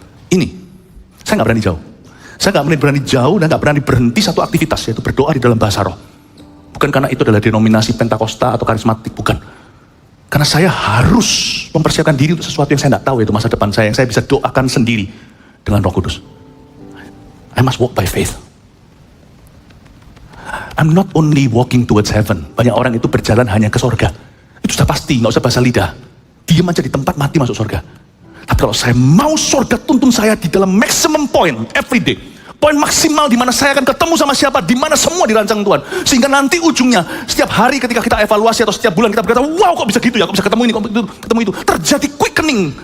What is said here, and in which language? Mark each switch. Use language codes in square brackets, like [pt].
[id] Ini, saya gak berani jauh. Saya gak berani jauh dan gak berani berhenti satu aktivitas, yaitu berdoa di dalam bahasa roh. Bukan karena itu adalah denominasi Pentakosta atau karismatik, bukan. Karena saya harus mempersiapkan diri untuk sesuatu yang saya tidak tahu, yaitu masa depan saya, yang saya bisa doakan sendiri dengan Roh Kudus. [en] I must walk by faith. I'm not only walking towards heaven. [id] Banyak orang itu berjalan hanya ke sorga. Itu sudah pasti, nggak usah bahasa lidah. Diam aja di tempat, mati masuk sorga. Tapi kalau saya mau sorga tuntun saya di dalam [en] maximum point every day. [id] Poin maksimal di mana saya akan ketemu sama siapa, di mana semua dirancang Tuhan. Sehingga nanti ujungnya, setiap hari ketika kita evaluasi atau setiap bulan kita berkata, wow kok bisa gitu ya, kok bisa ketemu ini, kok ketemu itu. Terjadi quickening.